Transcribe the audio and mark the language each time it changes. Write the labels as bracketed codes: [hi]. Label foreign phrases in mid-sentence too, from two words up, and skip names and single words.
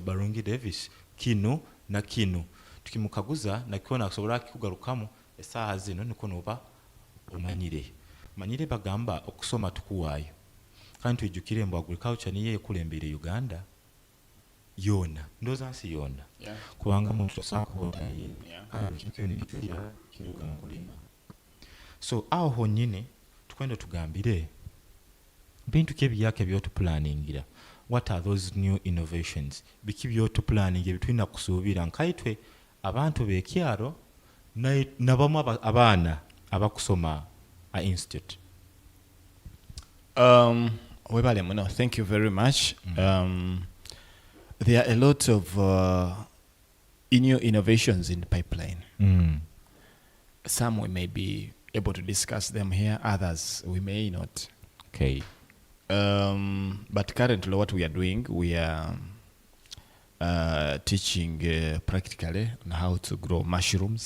[nyo] Barungi Davis kino na kino. Tukimukaguza nakiona akusobola kikugarukamu essaaha zino niko noba omanyire. Manyire bagamba okusoma tukuwaayo. Kandi tujjukire mbu agriculture niyo ekulembere Uganda yona. Ndowooza nsi yona. Kubanga muntu osaakuwona kulima. So aho honyine tukwenda tugambire bintu kyebiyake by'otupulaningira. [en] What are those new innovations? [nyo] Biki by'otupulaningira bitulina kusuubira nkaitwe abantu b'ekyalo nabamu abaana abakusoma a institute. Webale muno, [en] thank you very much. There are a lot of new innovations in the pipeline. Some we may be able to discuss them here, others we may not. Okay. But currently, what we are doing, we are teaching practically on how to grow mushrooms.